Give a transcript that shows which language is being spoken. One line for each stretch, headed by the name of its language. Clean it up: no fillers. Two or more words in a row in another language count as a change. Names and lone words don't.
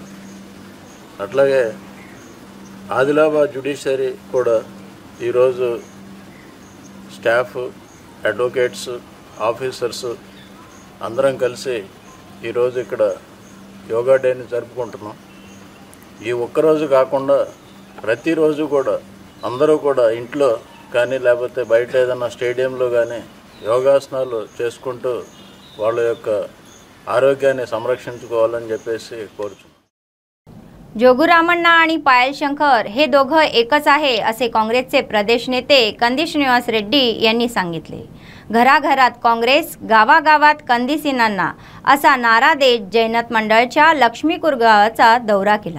Telugu: అట్లాగే ఆదిలాబాద్ జ్యుడిషియరీ కూడా ఈరోజు స్టాఫ్, అడ్వకేట్స్, ఆఫీసర్స్ అందరం కలిసి ఈరోజు ఇక్కడ యోగా డేని జరుపుకుంటున్నాం. ఈ ఒక్కరోజు కాకుండా ప్రతిరోజు కూడా అందరూ కూడా ఇంట్లో కానీ లేకపోతే బయట ఏదైనా స్టేడియంలో కానీ యోగాసనాలు చేసుకుంటూ వాళ్ళ యొక్క ఆరోగ్యాన్ని సంరక్షించుకోవాలని చెప్పేసి కోరుచున్నాం.
Marathi: जोगुरामण्णा आणि पायल शंकर हे दोघं एकच आहे असे काँग्रेसचे प्रदेश नेते कंदी श्रीनिवास रेड्डी यांनी सांगितले. घराघरात काँग्रेस, गावागावात कंदिसीनांना असा नारा देत जैनत मंडळच्या लक्ष्मीपूर गावाचा दौरा केला.